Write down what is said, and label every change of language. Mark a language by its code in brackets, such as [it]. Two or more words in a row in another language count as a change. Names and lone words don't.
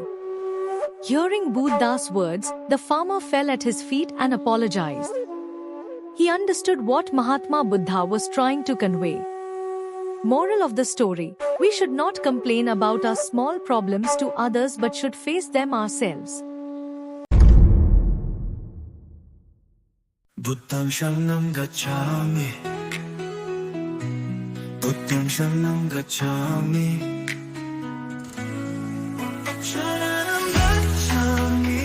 [en] Hearing Buddha's words, the farmer fell at his feet and apologized. He understood what Mahatma Buddha was trying to convey. Moral of the story: we should not complain about our small problems to others but should face them ourselves. [pi] Buddham sharanam gacchami. Buddham sharanam gacchami. Sharanam gacchami.